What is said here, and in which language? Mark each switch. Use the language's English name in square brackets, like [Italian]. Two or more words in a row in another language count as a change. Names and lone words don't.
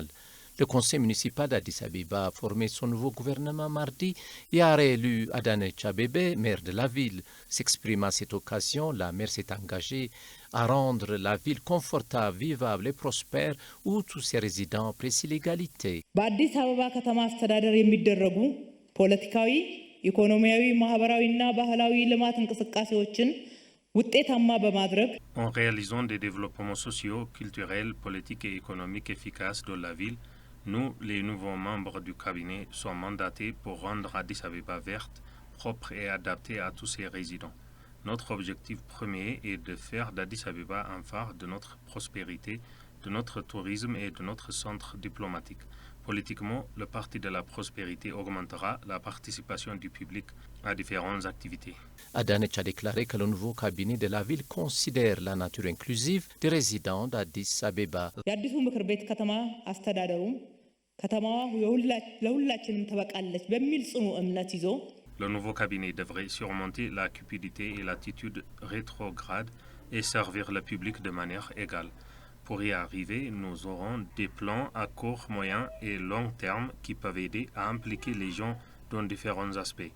[French] Le conseil municipal d'Addis Abeba a formé son nouveau gouvernement mardi et a réélu Adanecha Abebe, maire de la ville. S'exprimant à cette occasion, la maire s'est engagée à rendre la ville confortable, vivable et prospère où tous ses résidents apprécient l'égalité. [Amharic] በአዲስ አበባ ከተማ አስተዳደር የሚደረጉ ፖለቲካዊ፣ ኢኮኖሚያዊ፣ ማህበራዊና ባህላዊ ልማት እንቅስቃሴዎችን ውጤታማ በማድረግ [French] En réalisant des développements sociaux, culturels, politiques et économiques efficaces dans la ville, nous, les nouveaux membres du cabinet, sommes mandatés pour rendre Addis Abeba verte, propre et adaptée à tous ses résidents. Notre objectif premier est de faire d'Addis Abeba un phare de notre prospérité, de notre tourisme et de notre centre diplomatique. Politiquement, le Parti de la prospérité augmentera la participation du public à différentes activités. Adanecha a déclaré que le nouveau cabinet de la ville considère la nature inclusive des résidents d'Addis Abeba. [Amharic] የአዲሱ ምክር ቤት ከተማ አስተዳደሩም ከተማዋ ለሁላችንም ተበቃለች በሚል ጽኑ እምነት ይዞ [French] Le nouveau cabinet devrait surmonter la cupidité et l'attitude rétrograde et servir le public de manière égale. Pour y arriver, nous aurons des plans à court, moyen et long terme qui peuvent aider à impliquer les gens dans différents aspects.